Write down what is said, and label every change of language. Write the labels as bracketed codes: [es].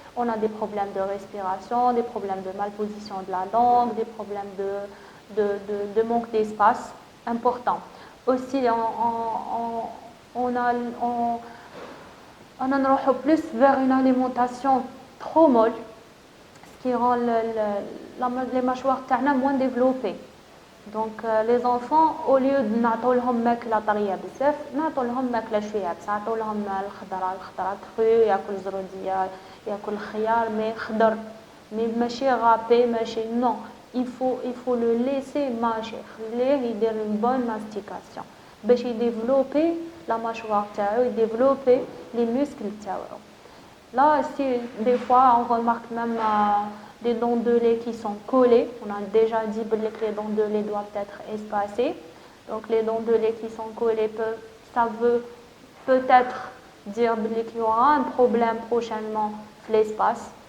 [fr] On a des problèmes de respiration, des problèmes de malposition de la langue, des problèmes de manque d'espace important. Aussi, on en plus vers une alimentation trop molle, ce qui rend les mâchoires moins développées. Donc les enfants, au lieu de [ar] نعطولهم ماكله طريه بزاف, نعطولهم ماكله شويه بس, نعطولهم الخضره كرو, ياكل زروديه, ياكل خيار مي خضر, مي ماشي غابي ماشي, [fr] non, il faut le laisser mâcher, [ar] خليه يدير [fr] une bonne mastication [ar] باش يديفلوبي [fr] la mâchoire [ar] تاعو, يديفلوبي [fr] les muscles [ar] تاعو. [fr] Là, si des fois on remarque même des dents de lait qui sont collées, on a déjà dit que les dents de lait doivent être espacées. Donc les dents de lait qui sont collées, ça veut peut-être dire qu'il y aura un problème prochainement l'espace.